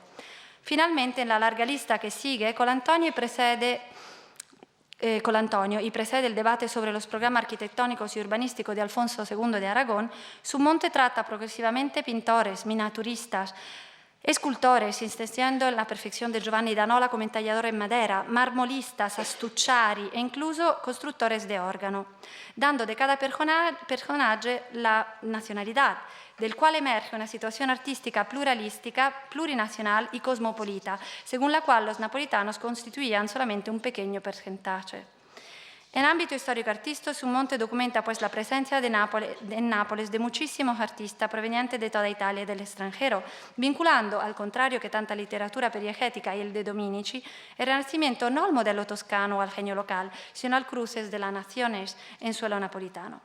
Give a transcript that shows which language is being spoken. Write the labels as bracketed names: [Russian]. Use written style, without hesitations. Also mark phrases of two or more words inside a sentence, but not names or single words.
[Spanish] Finalmente, en la larga lista que sigue, Colantonio precede el debate sobre los programas arquitectónicos y urbanísticos de Alfonso II de Aragón, Sumonte trata progresivamente pintores, miniaturistas, escultores, insistiendo en la perfección de Giovanni D'Anola como entallador en madera, marmolistas, astucciari e incluso constructores de órgano, dando de cada personaje la nacionalidad, del cual emerge una situación artística pluralística, plurinacional y cosmopolita, según la cual los napolitanos constituían solamente un pequeño porcentaje. En ámbito histórico-artístico, Sumonte documenta pues la presencia en Nápoles de muchísimos artistas provenientes de toda Italia y del extranjero, vinculando, al contrario que tanta literatura periegética y el de Dominici, el Renacimiento no al modelo toscano o al genio local, sino al cruces de las naciones en suelo napolitano.